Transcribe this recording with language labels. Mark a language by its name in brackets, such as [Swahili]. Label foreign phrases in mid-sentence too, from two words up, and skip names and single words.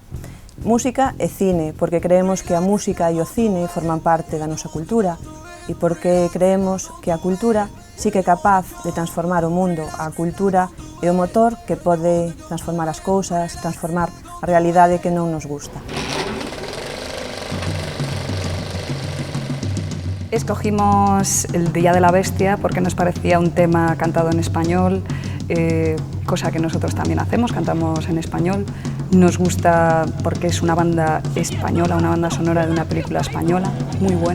[Galician] Música e cine, porque creemos que a música e o cine forman parte da nosa cultura, e porque creemos que a cultura sí que é capaz de transformar o mundo. A cultura é o motor que pode transformar as cousas, transformar a realidade que non nos gusta. [Spanish] Escogimos El Día de la Bestia porque nos parecía un tema cantado en español, cosa que nosotros también hacemos, cantamos en español. Nos gusta porque es una banda española, una banda sonora de una película española, muy buena.